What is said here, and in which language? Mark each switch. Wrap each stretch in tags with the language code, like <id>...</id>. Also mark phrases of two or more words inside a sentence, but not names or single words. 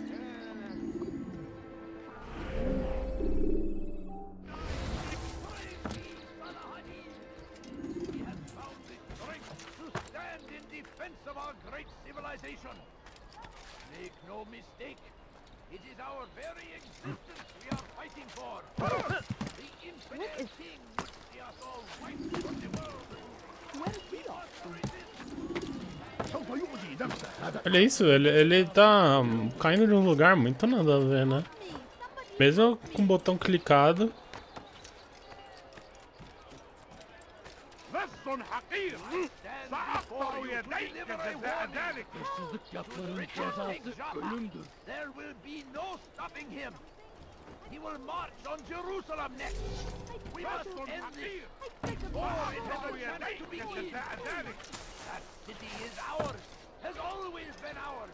<en>He has found the strength to stand in defense of our great civilization. Make no mistake, it is our very existence we are fighting for. The infidel king would see us all wiped from the world. We must resist.</en> <ar>سوف يؤذي نفسه هذا.</ar> <pt>Olha isso, ele tá caindo de um lugar muito nada a ver, né? Mesmo com o botão clicado.</pt> <ar>لص حقير سأقطع يديك جزاء ذلك.</ar> <en>There will be no stopping him. He will march on Jerusalem next. We must end this. Oh, it has a chance to begin. That city is ours, has always been ours.</en>